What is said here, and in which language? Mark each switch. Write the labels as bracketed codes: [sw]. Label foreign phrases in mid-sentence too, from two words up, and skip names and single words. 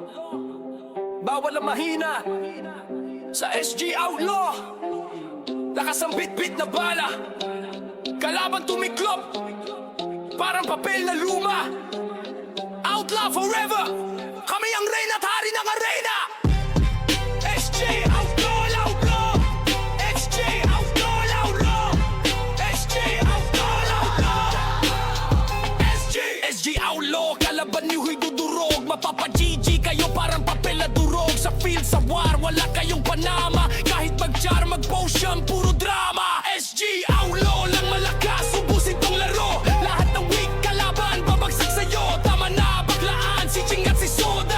[tl] Bawal ang mahina sa SG outlaw. Lakas ang bit-bit na bala, kalaban tumiklop, parang papel na luma. [en] Outlaw forever, [tl] kami ang reyna at hari ng arena. SG outlaw, outlaw. SG outlaw, outlaw. SG outlaw, outlaw. SG outlaw, kalaban niyo'y dudurog. Mapapa-GG kayo parang papel na durog. Sa field, sa war, wala kayong panama. Kahit mag-jar, mag-potion, puro drama. SG outlaw lang malakas, ubusin tong laro. Lahat ng weak kalaban, babagsak sa'yo. Tama na, baklaan, si Ching at si Soda.